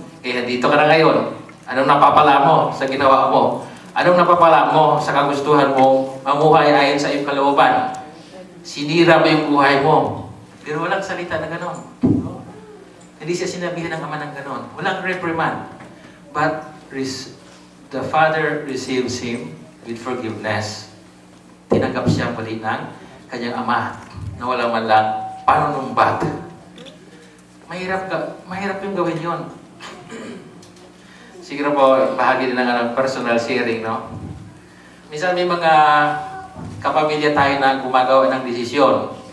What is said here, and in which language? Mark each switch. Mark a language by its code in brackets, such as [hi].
[tl] Kaya dito ka na ngayon. Anong napapala mo sa ginawa mo? Anong napapala mo sa kagustuhan mo mamuhay ayon sa iyong kalooban? Sinira mo yung buhay mo. Pero walang salita na ganon. Hindi siya sinabihan ng Ama ng ganon. Walang reprimand. [en] But the Father receives him with forgiveness. [tl] Tinanggap siya muli ng kanyang ama na wala man lang panunumbat. Mahirap yung gawin yun. Siguro po, bahagi din ng personal sharing, no? Minsan may mga kapamilya tayo na gumagawa ng desisyon.